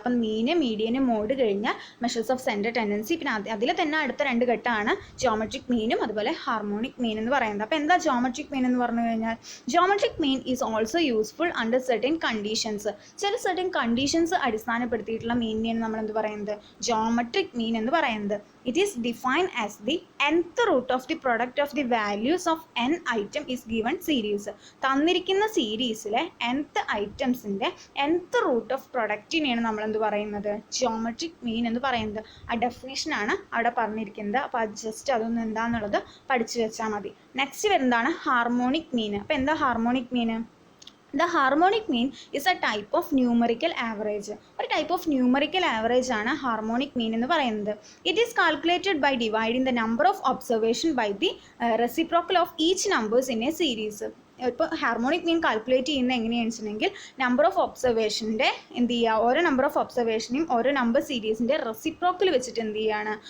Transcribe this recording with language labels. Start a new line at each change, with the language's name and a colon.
Malayalam: അപ്പം മീന്, median, mode കഴിഞ്ഞാൽ മെഷേഴ്സ് ഓഫ് സെൻട്രൽ ടെൻഡൻസി. പിന്നെ അതിൽ തന്നെ അടുത്ത 2 ഘട്ടമാണ് ജിയോമെട്രിക് മീനും അതുപോലെ ഹാർമോണിക് മീൻ എന്ന് പറയുന്നത്. അപ്പോൾ എന്താ ജിയോമെട്രിക് മീൻ എന്ന് പറഞ്ഞു കഴിഞ്ഞാൽ?
English: Geometric mean is also useful under certain conditions.
Malayalam: ചില സർട്ടൻ കണ്ടീഷൻസ് അടിസ്ഥാനപ്പെടുത്തിയിട്ടുള്ള മീനിനെയാണ് നമ്മൾ എന്ത് പറയുന്നത്? ജിയോമെട്രിക് മീൻ എന്ന് പറയുന്നത്.
English: It is defined as the nth root of the product of the values of n item is given series.
Malayalam: തന്നിരിക്കുന്ന സീരീസിലെ nth ഐറ്റംസിൻ്റെ nth റൂട്ട് ഓഫ് പ്രൊഡക്റ്റിനെയാണ് നമ്മൾ എന്ത് പറയുന്നത്? ജിയോമെട്രിക് മീൻ എന്ന് പറയുന്നത്. ആ ഡെഫിനേഷനാണ് അവിടെ പറഞ്ഞിരിക്കുന്നത്. അപ്പോൾ അത് ജസ്റ്റ് അതൊന്നും എന്താണെന്നുള്ളത് പഠിച്ചു വെച്ചാൽ മതി. നെക്സ്റ്റ് വരുന്നതാണ് ഹാർമോണിക് മീൻ. അപ്പോൾ എന്താ harmonic mean?
English: The harmonic mean is a type of numerical average.
Malayalam: ഒരു ടൈപ്പ് ഓഫ് ന്യൂമറിക്കൽ ആവറേജ് ആണ് ഹാർമോണിക് മീൻ എന്ന് പറയുന്നത്.
English: It is calculated by dividing the number of observation by the reciprocal of each numbers in a series.
Malayalam: ഇപ്പോൾ harmonic mean calculate ചെയ്യുന്നത് എങ്ങനെയാണെന്ന് വെച്ചിട്ടുണ്ടെങ്കിൽ number of ഒബ്സർവേഷൻ്റെ എന്ത് ചെയ്യുക? ഓരോ നമ്പർ ഓഫ് ഒബ്സർവേഷനെയും ഓരോ നമ്പർ സീരീസിൻ്റെ റെസിപ്രോക്കൽ വെച്ചിട്ട് എന്ത് ചെയ്യുകയാണ്?